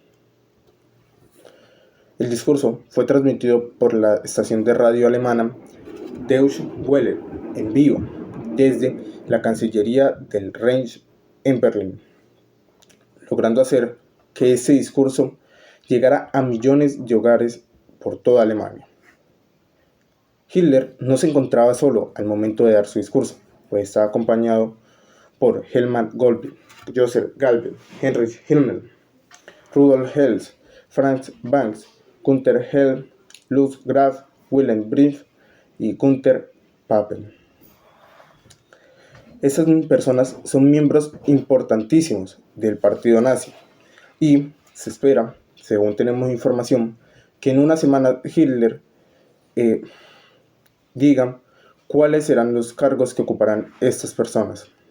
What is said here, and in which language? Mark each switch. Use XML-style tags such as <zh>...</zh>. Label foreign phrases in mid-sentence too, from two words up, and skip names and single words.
<es>El discurso fue transmitido por la estación de radio alemana Deutsche Welle en vivo desde la Cancillería del Reich en Berlín, logrando hacer que ese discurso llegara a millones de hogares por toda Alemania. Hitler no se encontraba solo al momento de dar su discurso, pues estaba acompañado por Helmut Gottlieb, Joseph Galvin, Heinrich Himmel, Rudolf Hess, Franz Banks, Günter Hell, Lutz Graf, Wilhelm Brief y Günther Papen. Estas personas son miembros importantísimos del partido nazi y se espera, según tenemos información, que en una semana Hitler diga cuáles serán los cargos que ocuparán estas personas.</es>